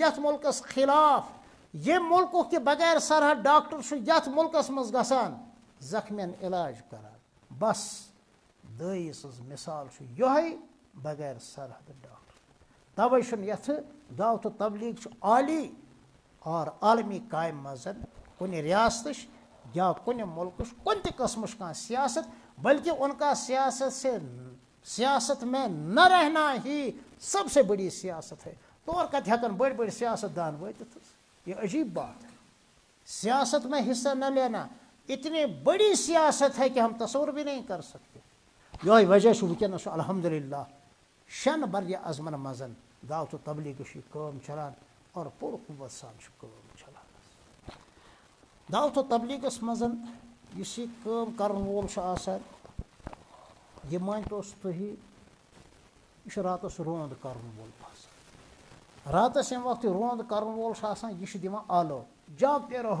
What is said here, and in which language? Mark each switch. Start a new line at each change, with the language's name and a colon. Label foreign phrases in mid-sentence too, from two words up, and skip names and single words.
Kashmiri: یتھ مُلکس خلاف ییٚمہِ مُلکُک تہِ بغیر سرحد ڈاکٹر چھُ یتھ مُلکس منٛز گژھان زخمین علاج کران بس دٲیہِ سٕنٛز مِثال چھُ یِہوے بغیر سرحد ڈاکٹر تَوَے چھُنہٕ یَتھ دعوت و تبلیغ چھُ عالی اور عالمی کامہِ منٛز کُنہِ ریاستٕچ یا کُنہِ مُلکٕچ کُنہِ تہِ قٕسمٕچ کانٛہہ سیاست
Urdu: بلکہ ان کا سیاست میں نہ رہنا ہی سب سے بڑی سیاست ہے
Kashmiri: تور کتہِ ہٮ۪کن بٔڑۍ بٔڑۍ سیاست دان وٲتِتھ
Urdu: حظ یہ عجیب بات ہے سیاست میں حصہ نہ لینا اتنی بڑی سیاست ہے کہ ہم تصور بھی نہیں کر سکتے
Kashmiri: یہوے وجہ چھُ وٕنکیٚنس چھُ الحمدللہ شٮ۪ن بر اعظمن منٛز دعوت و تبلیغٕچ یہِ کٲم چلان اور پوٗرٕ قوت سان چھِ کٲم چلان دعوت و تبلیغس منٛز یُس یہِ کٲم کرن وول چھُ آسان یہِ مٲنۍتوس تُہۍ یہِ چھُ راتس روند کرن وول آسان راتس ییٚمہِ وقتہٕ روند کرن وول چھُ آسان یہِ چھُ دِوان آلو جاگتے